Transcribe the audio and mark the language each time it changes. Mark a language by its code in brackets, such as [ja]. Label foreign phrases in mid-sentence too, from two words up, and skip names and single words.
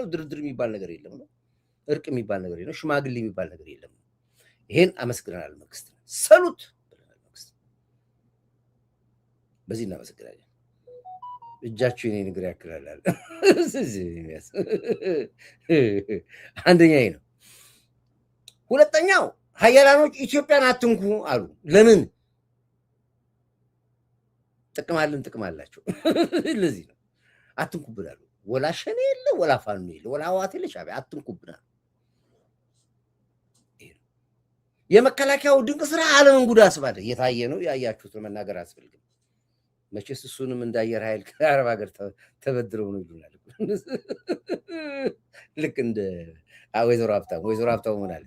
[am] ድርድር የሚባል ነገር የለም ነው። እርቅ የሚባል ነገር የለም። ሽማግሌ የሚባል ነገር የለም። ይሄን አመስግናል መንግስት። ሰሉት ብለናል መንግስት። በዚህ እናመሰግናለን። እጃችሁ የኔ ንግር ያክላል። አንደኛ ይሄ ነው። ሁለተኛው ሀያላኖች ኢትዮጵያን አትንኩ አሉ። ለምን? ጥቅም አላቸው። ለዚህ ነው አትንኩብን አሉ። ወላ ሸኔ የለ፣ ወላ ፋኖ የለ፣ ወላ ህወሓት የለ፣ ሻዕቢያ አትንኩብን አሉ። የመከላከያው ድንቅ ስራ ዓለምን ጉድ አስባለ። የታየ ነው፣ ያያችሁትን መናገር አያስፈልግም። መቼስ እሱንም እንደ አየር ኃይል ከአረብ ሀገር ተበድረው ነው ይሉናል። ልክ እንደ ወይዘሮ ሀብታሙ ምን አለ?